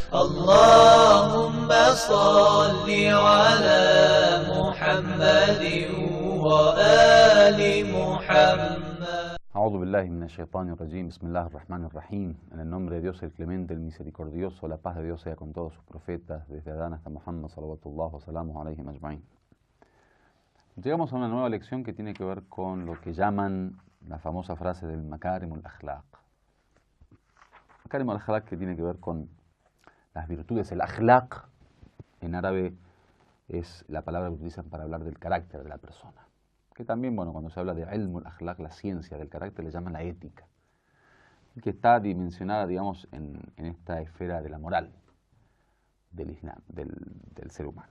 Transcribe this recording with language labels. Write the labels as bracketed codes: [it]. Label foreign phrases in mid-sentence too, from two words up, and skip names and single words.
[ar] اللهم صل على محمد وآل محمد. أعوذ بالله من الشيطان الرجيم. بسم الله الرحمن الرحيم. [es] En el nombre de Dios, el clemente, el misericordioso, la paz de Dios sea con todos sus profetas, desde Adán hasta Muhammad, [ar] صلوات الله وسلامه عليهم أجمعين. [es] Llegamos a una nueva lección que tiene que ver con lo que llaman la famosa frase del [ar] مكارم الأخلاق. مكارم الأخلاق, [es] que tiene que ver con las virtudes. El akhlaq en árabe es la palabra que utilizan para hablar del carácter de la persona. Que también, bueno, cuando se habla de [ar] علم الأخلاق, [es] la ciencia del carácter, le llaman la ética, que está dimensionada, digamos, en esta esfera de la moral del Islam, del ser humano.